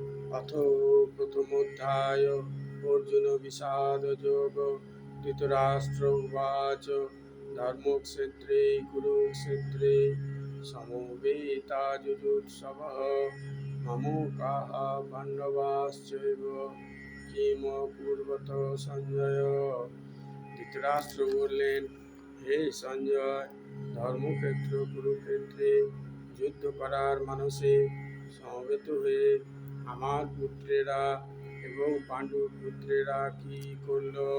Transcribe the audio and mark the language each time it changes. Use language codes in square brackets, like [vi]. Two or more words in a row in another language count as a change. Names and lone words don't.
[sa] अथ प्रथमोऽध्याय अर्जुन विषादयोग। धृतराष्ट्र उवाच धर्मक्षेत्रे कुरुक्षेत्रे समवेतायुजुत्सवः ममोकाः पाण्डवाश्चैव किम कुर्वत সঞ্জয়। [bn] ধৃতরাষ্ট্র বললেন, হে সঞ্জয়, ধর্মক্ষেত্র কুরুক্ষেত্রে যুদ্ধ করার মানসে সমবেত হয়ে আমার পুত্রেরা এবং পাণ্ডুর পুত্রেরা কি করল।